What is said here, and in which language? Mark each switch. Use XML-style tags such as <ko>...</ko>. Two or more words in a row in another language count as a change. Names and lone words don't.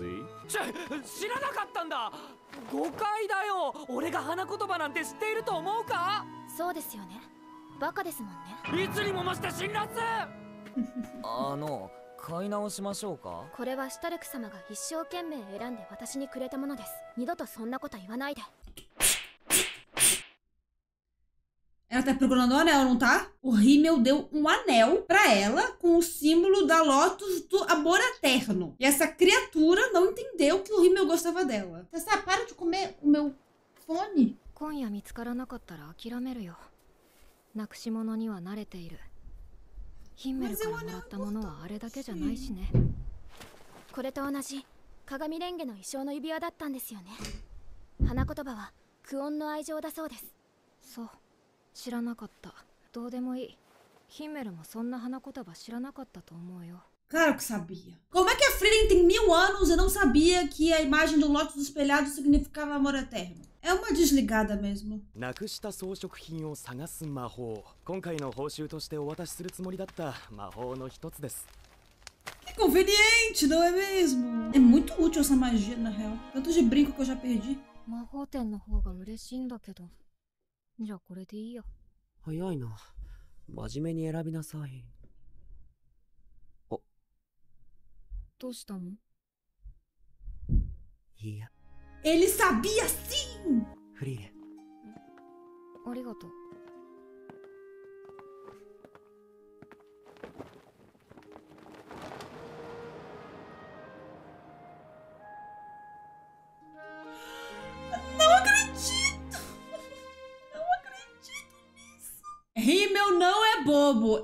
<ja>知らなかったんだ。誤解だよ。俺が花言葉なんて知っていると思うか？そうですよね。バカですもんね。いつにも増して辛辣。買い直しましょうか。これはシュタルク様が一生懸命選んで私にくれたものです。二度とそんなこと言わないで。</ja> <pt>Ela tá procurando o anel, não tá? O Himmel deu um anel pra ela com o símbolo da Lotus do amor eterno. E essa criatura não entendeu que o Himmel gostava dela. Você sabe, para de comer o meu fone.</pt> <ja>今夜見つからなかったら諦めるよ。なくし物には慣れている。ヒンメルからもらったものはあれだけじゃないしね。これと同じ鏡レンゲの衣装の指輪だったんですよね。花言葉はクオンの愛情だそうです。そう、知らなかった。どうでもいい。ヒンメルもそんな花言葉知らなかったと思うよ。</ja> <pt>Claro que sabia. Como é que a Frieren tem 1000 anos e não sabia que a imagem do Lotus espelhado significava amor eterno? É uma desligada mesmo.</pt> <ja>なくした装飾品を探す魔法。今回の報酬としてお渡しするつもりだった魔法の一つです。</ja> <pt>Que conveniente, não é mesmo? É muito útil essa magia, na real. Tanto de brinco que eu já perdi.</pt> <ja>魔法店の方が嬉しいんだけど。じゃあこれでいいよ。早いな。真面目に選びなさい。どうしたの？いや。</ja> <pt>Ele sabia sim!</pt> <ja>フリーレン。ありがとう。</ja> <pt>Não acredito! Não acredito nisso! Himmel não é bobo.</pt>